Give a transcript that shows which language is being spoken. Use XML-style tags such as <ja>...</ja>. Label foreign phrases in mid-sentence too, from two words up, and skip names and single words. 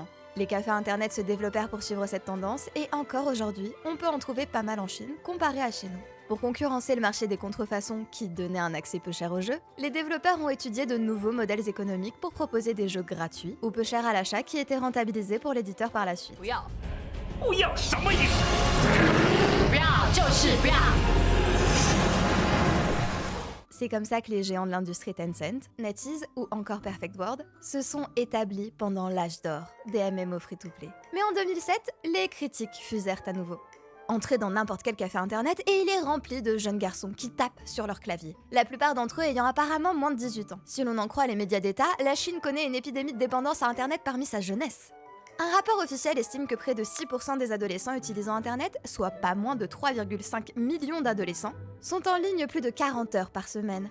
<fr>Les cafés internet se développèrent pour suivre cette tendance et encore aujourd'hui, on peut en trouver pas mal en Chine comparé à chez nous. Pour concurrencer le marché des contrefaçons qui donnait un accès peu cher aux jeux, les développeurs ont étudié de nouveaux modèles économiques pour proposer des jeux gratuits ou peu chers à l'achat qui étaient rentabilisés pour l'éditeur par la suite.</fr> <zh>不要什么意思？不要就是不要。</zh> <fr>C'est comme ça que les géants de l'industrie Tencent, NetEase ou encore Perfect World se sont établis pendant l'âge d'or des MMO free-to-play. Mais en 2007, les critiques fusèrent à nouveau. Entrez dans n'importe quel café internet et il est rempli de jeunes garçons qui tapent sur leur clavier. La plupart d'entre eux ayant apparemment moins de 18 ans. Si l'on en croit les médias d'État, la Chine connaît une épidémie de dépendance à internet parmi sa jeunesse. Un rapport officiel estime que près de 6% des adolescents utilisant internet, soit pas moins de 3,5 millions d'adolescents, sont en ligne plus de 40 heures par semaine.</fr>